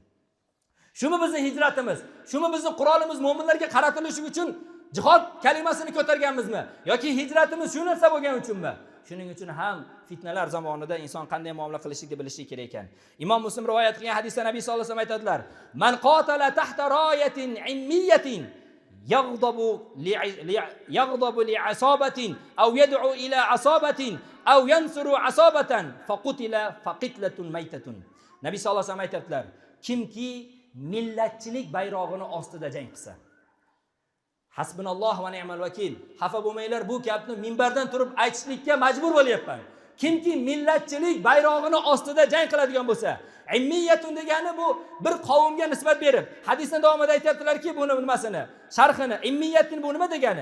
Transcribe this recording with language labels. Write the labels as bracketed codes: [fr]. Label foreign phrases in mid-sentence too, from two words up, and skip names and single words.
[uz] Shumi bizning hijratimiz, shumi bizning qurolimiz mo'minlarga qaratilishi uchun jihod kalimasini ko'targanmizmi yoki hijratimiz shu narsa bo'lgani uchunmi? Shuning uchun ham fitnalar zamonida inson qanday muomala qilishni bilishi kerak ekan. Imom Muslim rivoyat qilgan hadisda Nabiy [ar] صلى الله عليه وسلم [uz] aytadilar: [ar] "من قاتل تحت راية عمية يغضب لعصبة أو يدعو إلى عصبة أو ينصر عصبة فقتل فقتلة ميتة." [uz] Nabiy [ar] صلى الله عليه وسلم [uz] aytadilar: kimki millatchilik bayrog'ini ostida jang qilsa, [ar] حسبنا الله ونعم الوكيل. [uz] Xafa bo'lmanglar, bu gapni minbardan turib aytishlikka majbur bo'lyapman. Kimki millatchilik bayrog'ini ostida jang qiladigan bo'lsa, immiyatun degani bu bir qavmga nisbat berib, hadisning davomida aytibdilarki, buni nimasini, sharhini, immiyatni bu nima degani?